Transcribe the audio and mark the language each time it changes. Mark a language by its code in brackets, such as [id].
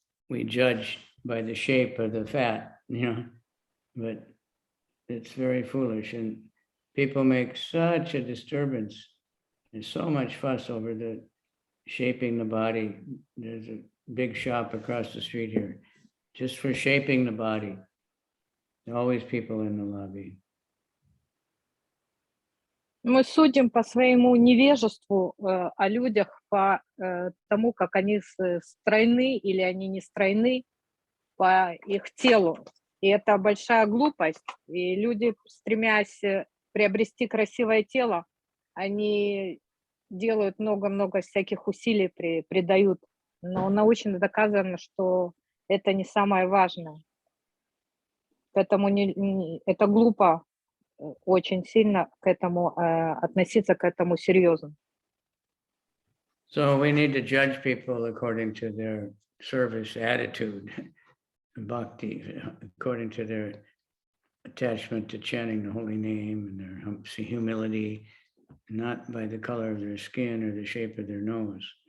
[en] We judge by the shape of the fat, but it's very foolish, and people make such a disturbance. There's so much fuss over the shaping the body. There's a big shop across the street here just for shaping the body. There are always people in the lobby. [ru] Мы судим по своему невежеству о людях, по тому, как они стройны или они не стройны, по их телу. И это большая глупость. И люди, стремясь приобрести красивое тело, они делают много-много всяких усилий, придают. Но научно доказано, что это не самое важное. Поэтому это глупо очень сильно к этому относиться к этому серьезно. [en] So we need to judge people according to their service attitude, bhakti, according to their attachment to chanting the holy name and their humility, not by the color of their skin or the shape of their nose.